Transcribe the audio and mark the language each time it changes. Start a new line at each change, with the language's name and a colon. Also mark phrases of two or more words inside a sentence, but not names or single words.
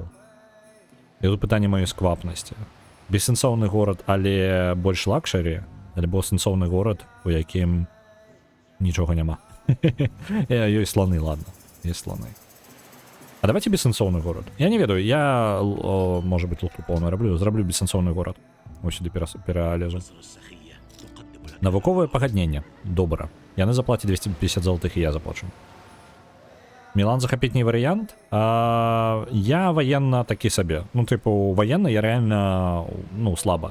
Belarusian: І тут пытанне маёй сквапнасці. Бессэнсоўны горад, але больш лакшэрі, альбо сэнсоўны горад, у якім нічога няма. Ёсць сланы,
Russian: ладно, есть сланы. А давайте
Belarusian: бессэнсоўны горад. Я не ведаю,
Russian: я, может быть,
Belarusian: лухту поўную зраблю бессэнсоўны горад. Вось сюды пералезу. Навуковае пагадненне. Добра. Яны заплацяць 250 золотых, і я заплачу. Мілан захапіць не варыянт. Я военно такі сабе.
Russian: Ну, типу, военно я реально, ну, слаба.